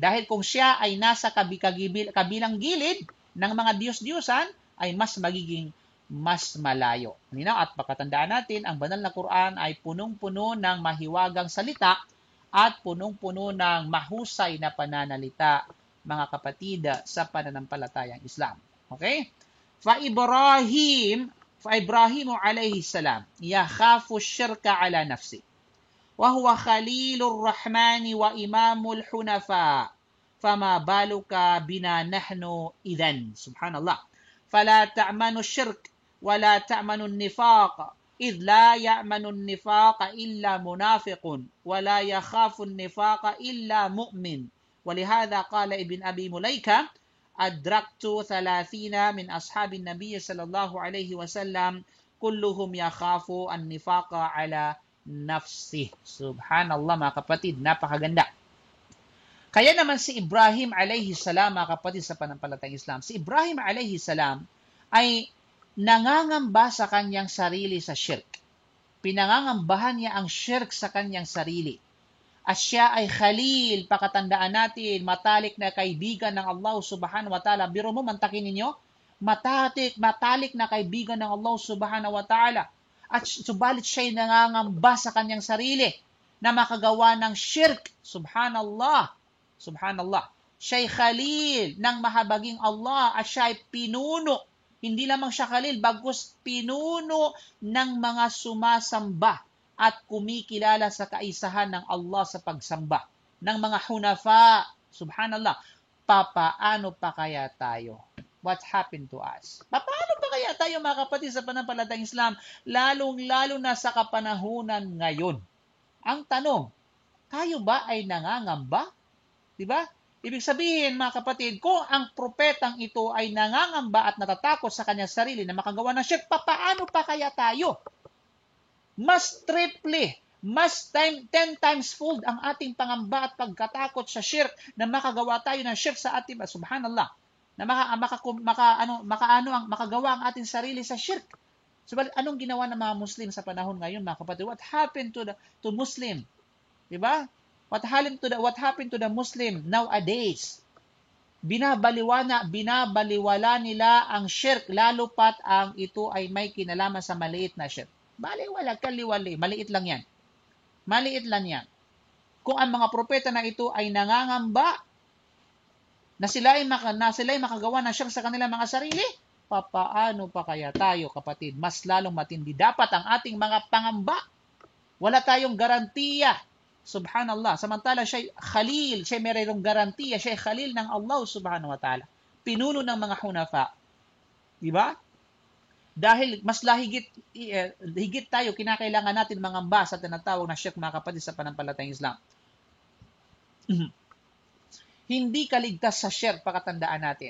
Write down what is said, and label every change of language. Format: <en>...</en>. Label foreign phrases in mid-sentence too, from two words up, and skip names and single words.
<tl>Dahil kung siya ay nasa kabilang gilid ng mga Diyos-Diyosan, ay mas magiging mas malayo. At pakatandaan natin, ang banal na Quran ay punong-puno ng mahiwagang salita at punong-puno ng mahusay na pananalita, mga kapatid, sa pananampalatayang Islam. Okay?</tl> <ar>فإبراهيم عليه السلام يخاف الشرك على نفسه. وهو خليل الرحمن وإمام الحنفاء. فما بالك بنا نحن إذن سبحان الله. فلا تأمن الشرك ولا تأمن النفاق إذ لا يأمن النفاق إلا منافق ولا يخاف النفاق إلا مؤمن ولهذا قال ابن أبي مليكة أدركت 30 من أصحاب النبي صلى الله عليه وسلم كلهم يخاف النفاق على نفسه.</ar> <tl>Subhanallah, mga kapatid, napakaganda. Kaya naman si Ibrahim</tl> <ar>عليه السلام,</ar> <tl>mga kapatid, sa panampalatayang Islam, si Ibrahim</tl> <ar>عليه السلام</ar> <tl>ay nangangamba sa kanyang sarili sa shirk. Pinangangambahan niya ang shirk sa kanyang sarili. At siya ay khalil, pakatandaan natin, matalik na kaibigan ng Allah</tl> <ar>سبحانه وتعالى.</ar> <tl>Biro mo, mantakin ninyo, matalik na kaibigan ng Allah</tl> <ar>سبحانه وتعالى.</ar> <tl>At subalit siya ay nangangamba sa kanyang sarili na makagawa ng shirk. Subhanallah. Subhanallah. Siya ay khalil ng mahabaging Allah at siya ay pinuno. Hindi lamang siya khalil, bagkus pinuno ng mga sumasamba at kumikilala sa kaisahan ng Allah sa pagsamba. Ng mga hunafa. Subhanallah. Papaano pa kaya tayo?</tl> <en>What happened to us?</en> <tl>Paano pa kaya tayo, mga kapatid, sa panampalatayang Islam? Lalong-lalo na sa kapanahunan ngayon. Ang tanong, tayo ba ay nangangamba? Diba? Ibig sabihin, mga kapatid, kung ang propetang ito ay nangangamba at natatakot sa kanyang sarili na makagawa ng shirk, paano pa kaya tayo? Mas triple, mas 10</tl> <en>times fold</en> <tl>ang ating pangamba at pagkatakot sa shirk na makagawa tayo ng shirk sa ating, subhanallah, na makagawa ang ating sarili sa shirk. So, anong ginawa ng mga Muslim sa panahon ngayon, mga kapatid?</tl> <en>What happened to Muslim?</en> <tl>Diba?</tl> <en>What happened to the Muslim nowadays?</en> <tl>Binabaliwala nila ang shirk, lalo pat ang ito ay may kinalaman sa maliit na shirk. Baliwala, kaliwali. Maliit lang yan. Maliit lang yan. Kung ang mga propeta na ito ay nangangamba na sila ay makagawa ng siyang sa kanilang mga sarili, papaano pa kaya tayo, kapatid? Mas lalong matindi. Dapat ang ating mga pangamba. Wala tayong garantiya. Subhanallah. Samantala siya khalil, siya mayroong garantiya, siya khalil ng Allah</tl> <ar>سبحانه وتعالى.</ar> <tl>Pinuno ng mga hunafa. Di ba? Dahil mas higit tayo, kinakailangan natin mangamba sa tinatawag na syirk, mga kapatid, sa panampalatayang Islam. Hindi ka ligtas sa syirk, pakatandaan natin.</tl>